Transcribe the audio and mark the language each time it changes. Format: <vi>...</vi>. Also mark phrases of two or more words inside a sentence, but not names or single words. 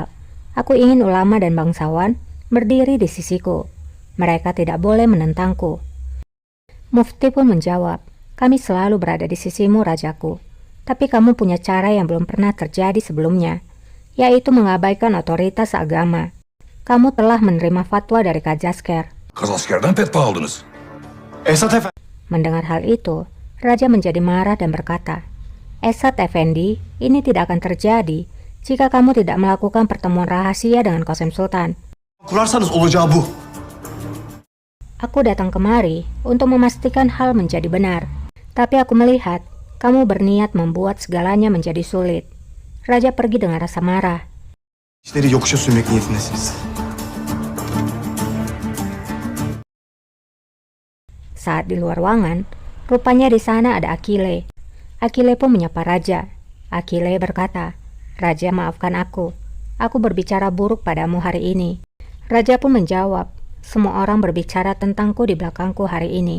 <id>Aku ingin ulama dan bangsawan berdiri di sisiku. Mereka tidak boleh menentangku. Mufti pun menjawab, kami selalu berada di sisimu, rajaku. Tapi kamu punya cara yang belum pernah terjadi sebelumnya, yaitu mengabaikan otoritas agama. Kamu telah menerima fatwa dari Kazasker.</id> <tr>Kazasker'den fetva aldınız. Esat Efendi.</tr> <id>Mendengar hal itu, Raja menjadi marah dan berkata, Esat Effendi, ini tidak akan terjadi jika kamu tidak melakukan pertemuan rahasia dengan Qasem Sultan.</id> <tr>Kurarsanız olacağı bu.</tr> <id>Aku datang kemari untuk memastikan hal menjadi benar, tapi aku melihat kamu berniat membuat segalanya menjadi sulit. Raja pergi dengan rasa marah.</id> <tr>İşleri yokuşa sürmek niyetindesiniz.</tr> <id>Saat di luar ruangan, rupanya di sana ada Akile. Akile pun menyapa Raja. Akile berkata, Raja, maafkan aku. Aku berbicara buruk padamu hari ini. Raja pun menjawab, semua orang berbicara tentangku di belakangku hari ini.</id>